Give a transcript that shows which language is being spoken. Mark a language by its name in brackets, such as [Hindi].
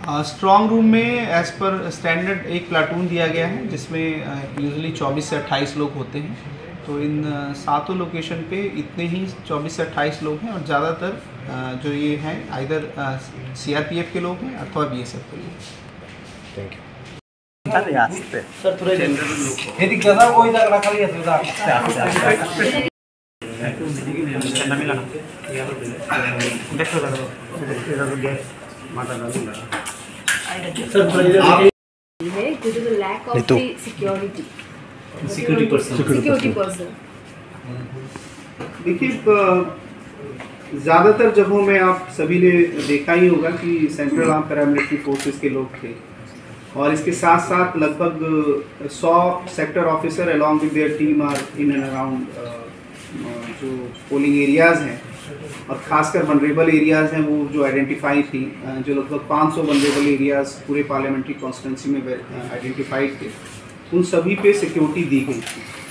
[Hindi] Strong room में as per standard एक platoon दिया गया है, जिसमें यूजुअली 24 से 28 लोग होते हैं। तो इन 7 लोकेशन पे इतने ही 24 से 28 लोग हैं और ज़्यादातर जो ये हैं आइदर सीआरपीएफ के लोग हैं अथवा बीएसएफ के लोग। Thank you. [Bangla] सर थोड़ा এদিক দাদা ওই জায়গাটা খালি আছে দাদা দেখো দাদা [Hindi] सर थोड़ा इधर [English] है due to the lack of the security person। [Hindi] देखिए, ज़्यादातर जगहों में आप सभी ने देखा ही होगा कि सेंट्रल आर्म पैरामिलिट्री फोर्सेस के लोग थे और इसके साथ साथ लगभग 100 sector officer along with their team are in and around जो पोलिंग एरियाज़ हैं और ख़ासकर वनरेबल एरियाज़ हैं वो जो आइडेंटिफाई थी, जो लगभग 500 वनरेबल एरियाज़ पूरे पार्लियामेंट्री कॉन्स्टिट्यूंसी में आइडेंटिफाइड थे, उन सभी पे सिक्योरिटी दी गई थी।